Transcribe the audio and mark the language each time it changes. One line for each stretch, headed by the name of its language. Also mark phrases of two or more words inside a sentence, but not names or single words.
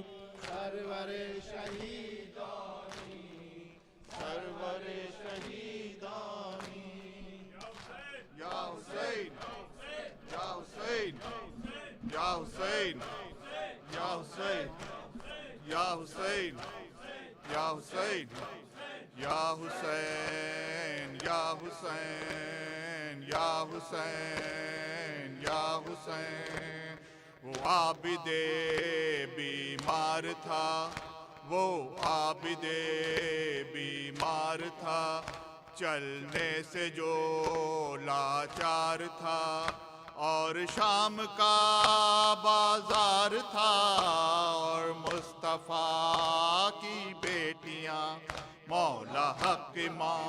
Persian: سرور شهیدانی سرور شهیدانی
Arabic: یا حسین یا حسین یا حسین یا حسین یا حسین یا حسین یا حسین یا حسین یا
Urdu: حسین یا حسین وہ عابد بیمار تھا وہ عابد بیمار تھا چلنے سے جو لاچار تھا اور شام کا بازار تھا اور مصطفیٰ کی بیٹیاں مولا حق امام